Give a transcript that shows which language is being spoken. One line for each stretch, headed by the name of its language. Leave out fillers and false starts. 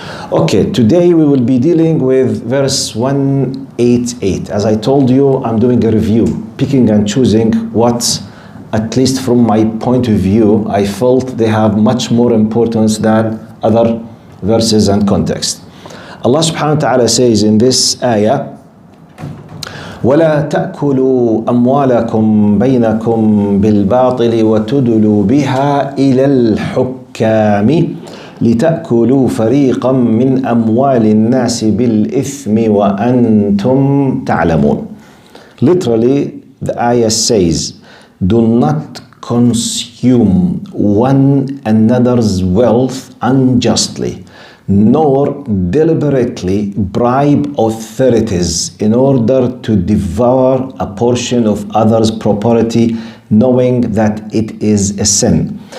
English: Okay, today we will be dealing with verse 188. As I told you, I'm doing a review, picking and choosing what, at least from my point of view, I felt they have much more importance than other verses and context. Allah subhanahu wa ta'ala says in this ayah,
Arabic: وَلَا تَأْكُلُوا أَمْوَالَكُمْ بَيْنَكُمْ بِالْبَاطِلِ وَتُدْلُوا بِهَا إِلَى الْحُكَّامِ لِتَأْكُلُوا فَرِيقًا مِنْ أَمْوَالِ النَّاسِ بِالْإِثْمِ وَأَنْتُمْ تَعْلَمُونَ.
English: Literally, the ayah says, do not consume one another's wealth unjustly, nor deliberately bribe authorities in order to devour a portion of others' property, knowing that it is a sin.